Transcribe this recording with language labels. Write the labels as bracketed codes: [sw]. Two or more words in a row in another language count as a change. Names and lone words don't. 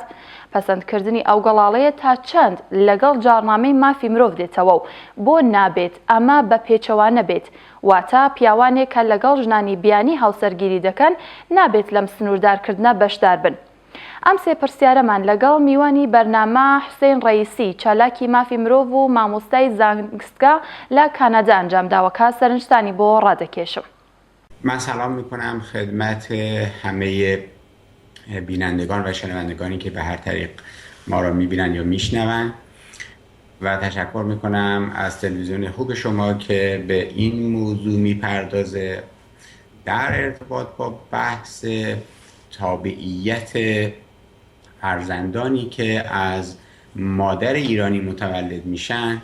[ckb] پەسەندکردنی ئەو گەڵاڵەیە تا چەند لەگەڵ جاڕنامەی مافی مرۆڤ دێتەوە و بۆ نابێت ئەمە بە پێچەوانە بێت، واتە پیاوانێک کە لەگەڵ ژنانی بیانی هاوسەرگیری دەکەن نابێت لەم سنووردارکردنە بەشدار بن. ئەم سێ پرسیارەمان لەگەڵ میوانی بەرنامە حوسێن ڕەیسی چالاکی مافی مرۆڤ و مامۆستای زانستگا لە کانادا ئەنجام داوەکە سەرنجستانی بۆ ڕادەکێشم. [fa] من سلام میکنم خدمت همه بینندگان و شنوندگانی که به هر طریق ما را میبینن یا میشنون و تشکر میکنم از تلویزیون خوب شما که به این موضوع میپردازه در ارتباط با بحث تابعیت فرزندانی که از مادر ایرانی متولد میشن.